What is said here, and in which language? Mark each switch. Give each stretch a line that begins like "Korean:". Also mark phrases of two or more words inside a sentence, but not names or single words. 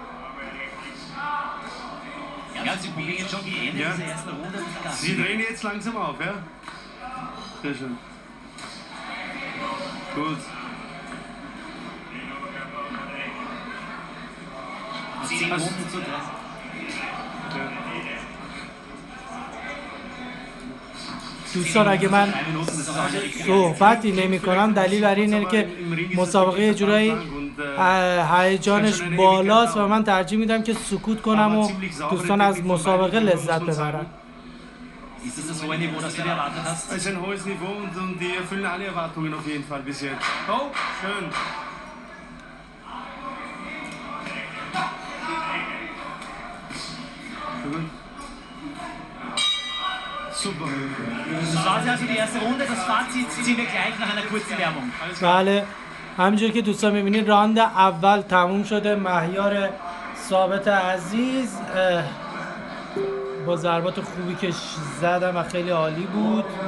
German: Ja, Sie probieren jetzt schon die Ende dieser ersten Runde. Sie drehen jetzt langsam auf, ja? Sehr schön. Gut. 10 Runden zu 3.
Persian: دوستان اگه من صحبتی نمی کنم دلیل بر اینه که مسابقه یه جورایی هیجانش بالاست و من ترجیح میدم که سکوت کنم و دوستان از مسابقه لذت ببرن.
German: Ist das das hohe Niveau, das du dir erwartet hast? Es ist ein hohes Niveau und die erfüllen alle Erwartungen auf jeden Fall bis jetzt. Oh, schön. Super. Das war also die erste Runde. Das Fazit ziehen wir gleich nach einer kurzen Werbung.
Persian: بله همینجور که دوستان میبینید راند اول تموم شده. مهیار ثابت عزیز با ضربات خوبی که زدم و خیلی عالی بود.